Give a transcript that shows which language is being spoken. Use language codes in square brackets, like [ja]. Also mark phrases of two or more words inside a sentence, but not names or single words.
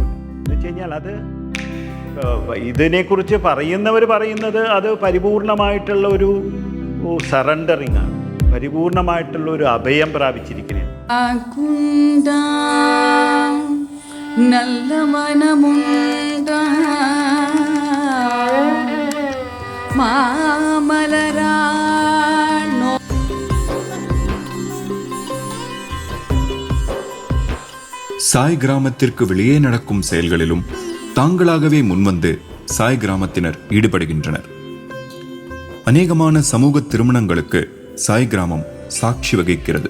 [ml] എന്ന് വെച്ച് കഴിഞ്ഞാൽ അത് ഇതിനെക്കുറിച്ച് പറയുന്നവർ പറയുന്നത് അത് പരിപൂർണമായിട്ടുള്ള ഒരു സറണ്ടറിങ് ആണ്, പരിപൂർണമായിട്ടുള്ള ഒരു അഭയം പ്രാപിച്ചിരിക്കുകയാണ്. നല്ല മനമുണ്ട് മാമലരാണോ [ta] சாய் கிராமத்திற்கு வெளியே நடக்கும் செயல்களிலும் தாங்களாகவே முன்வந்து சாய் கிராமத்தினர் ஈடுபடுகின்றனர். அநேகமான சமூக திருமணங்களுக்கு சாய் கிராமம் சாட்சி வகிக்கிறது.